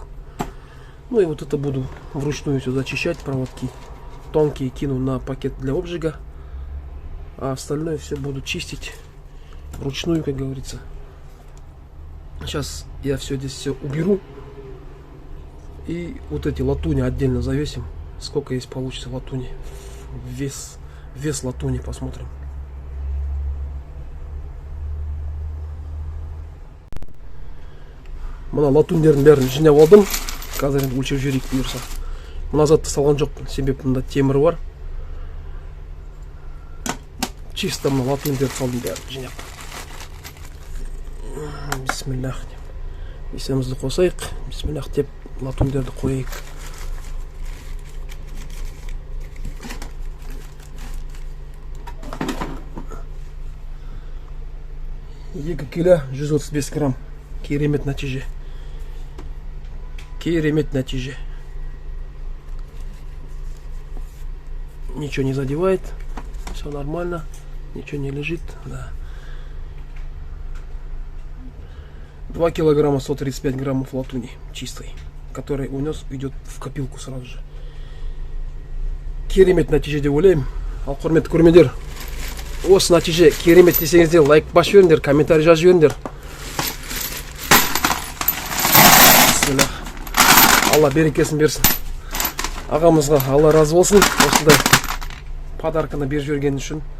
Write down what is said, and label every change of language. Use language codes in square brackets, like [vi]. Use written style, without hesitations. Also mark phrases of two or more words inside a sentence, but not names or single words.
[ru] Ну и вот это буду вручную все зачищать, проводки тонкие кину на пакет для обжига, а остальное все буду чистить вручную, как говорится. Сейчас я все здесь все уберу и вот эти латуни отдельно завесим. Сколько есть получится латуни, вес вес латуни посмотрим. [kk] Мына латундердің бәрін жинап алдым. Қазір енді өлшеп жіберейік бұйырса. Мына затты салған жоқпын, себебі мында темір бар. Чисто мына латундерді салдым бәрін жинап. Бисмиллах. Есемізді қосайық. Бисмиллах деп латундерді қойайық. Екі кило 135 грамм. Керемет нәтиже. Керемет нәтиже. [ru] Ничего не задевает. Все нормально. Ничего не лежит. Да. 2 килограмма 135 граммов латуни чистой, который унес, идет в копилку сразу же. [kk] Керемет нәтиже деп ойлаймын. Ал құрметті көрермендер, осы нәтиже керемет десеңіздер лайк басып жіберіңдер, комментарий жазып жіберіңдер. Алла берекесін берсін. Ағамызға Алла разы болсын. Осындай подарканы беріп жібергені үшін.